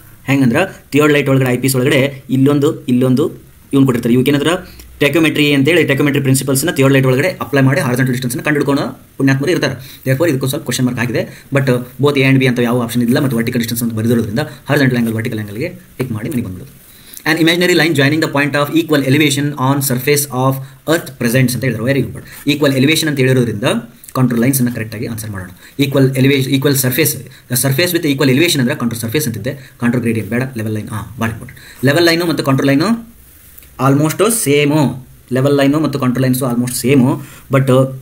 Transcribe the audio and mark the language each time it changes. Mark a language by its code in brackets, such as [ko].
[kn] ಹೆಂಗಂದ್ರೆ ಥಿಯರ್ಡ್ ಲೈಟ್ ಒಳಗಡೆ IPS ಒಳಗಡೆ ಇಲ್ಲೊಂದು ಇವ್ನು ಕೊಟ್ಟಿರ್ತಾರೆ. ಇವಕ್ಕೇನಾದ್ರೆ ಟೆಕೋಮೆಟ್ರಿ ಅಂತೇಳಿ ಟೆಕೋಮೆಟ್ರಿ ಪ್ರಿನ್ಸಿಪಲ್ಸ್ನ ಥಿಯರ್ಡ್ ಲೈಟ್ ಒಳಗಡೆ ಅಪ್ಲೈ ಮಾಡಿ ಹಾರಿಜಾಂಟಲ್ ಡಿಸ್ಟೆನ್ಸ್ನ ಕಂಡುಹಿಡ್ಕೊಂಡು ಪುಣ್ಯಾತ್ಮರು ಇರ್ತಾರೆ. ದೇರ್ಫೋರ್ ಇದಕ್ಕೂ ಸ್ವಲ್ಪ ಕ್ವಶನ್ ಮಾರ್ಕ್ ಆಗಿದೆ. But both A and B ಅಂತ ಯಾವ ಆಪ್ಷನ್ ಇಲ್ಲ, ಮತ್ತು ವರ್ಟಿಕಲ್ ಡಿಸ್ಟೆನ್ಸ್ ಅಂತ ಬರೆದಿರೋದ್ರಿಂದ ಹಾರಿಜಾಂಟಲ್ ಆ್ಯಂಗಲ್ ವರ್ಟಿಕಲ್ ಆ್ಯಂಗಲ್ಗೆ ಟಿಕ್ ಮಾಡಿ ಮನೆಗೆ ಬಂದ್ಬಿಡೋದು. [en] An imaginary line joining the point of equal elevation on surface of earth presents [kn] ಅಂತ ಹೇಳಿದ್ರು. [en] Very good. [kn] ಈಕ್ವಲ್ ಎಲಿವೇಷನ್ ಅಂತ ಹೇಳಿರೋದ್ರಿಂದ ಕಾಂಟ್ರೋಲ್ ಲೈನ್ಸ್ ಅನ್ನು ಕರೆಕ್ಟಾಗಿ ಆನ್ಸರ್ ಮಾಡೋಣ. Equal surface with equal elevation ಅಂದರೆ ಕಾಂಟ್ರೋಲ್ ಸರ್ಫೇಸ್ ಅಂತಿದ್ದೆ. ಕಾಂಟ್ರೋಲ್ ಗ್ರೇಡಿಯಂಟ್ ಬೇಡ, ಲೆವೆಲ್ ಲೈನ್. ಭಾಳ ಇಂಪಾರ್ಟೆಂಟ್. ಲೆವೆಲ್ ಲೈನು ಮತ್ತು control line almost same. Level line ಮತ್ತು control lines almost same. But